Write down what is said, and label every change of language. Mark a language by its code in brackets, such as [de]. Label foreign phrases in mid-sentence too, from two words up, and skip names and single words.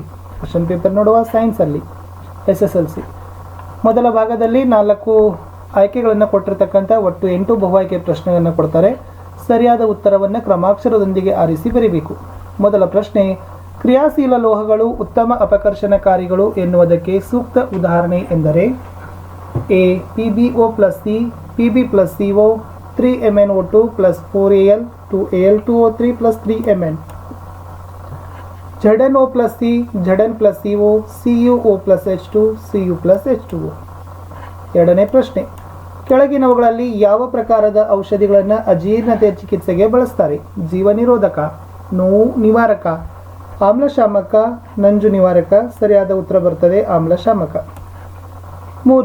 [en] question paper [kn] ನೋಡುವ ಸೈನ್ಸಲ್ಲಿ SSLC ಮೊದಲ ಭಾಗದಲ್ಲಿ 4 ಆಯ್ಕೆಗಳನ್ನು ಕೊಟ್ಟಿರ್ತಕ್ಕಂಥ ಒಟ್ಟು 8 ಬಹು ಆಯ್ಕೆ ಪ್ರಶ್ನೆಗಳನ್ನು ಕೊಡ್ತಾರೆ. ಸರಿಯಾದ ಉತ್ತರವನ್ನು ಕ್ರಮಾಕ್ಷರದೊಂದಿಗೆ ಆರಿಸಿ ಬರೀಬೇಕು. ಮೊದಲ ಪ್ರಶ್ನೆ, ಕ್ರಿಯಾಶೀಲ ಲೋಹಗಳು ಉತ್ತಮ ಅಪಕರ್ಷಣಕಾರಿಗಳು ಎನ್ನುವುದಕ್ಕೆ ಸೂಕ್ತ ಉದಾಹರಣೆ ಎಂದರೆ ಎ PbO + C, Pb + CO, 3MnO2 + 4Al, 2Al2O3 + 3Mn, ZnO + C, Zn + CO, CuO + H2, Cu + H2O. ಎರಡನೇ ಪ್ರಶ್ನೆ, ಕೆಳಗಿನವುಗಳಲ್ಲಿ ಯಾವ ಪ್ರಕಾರದ ಔಷಧಿಗಳನ್ನು ಅಜೀರ್ಣತೆ ಚಿಕಿತ್ಸೆಗೆ ಬಳಸ್ತಾರೆ? ಜೀವ ನಿರೋಧಕ, ನೋವು ನಿವಾರಕ, ಆಮ್ಲಶಾಮಕ, ನಂಜು ನಿವಾರಕ. ಸರಿಯಾದ ಉತ್ತರ ಬರ್ತದೆ ಆಮ್ಲಶಾಮಕ. 3.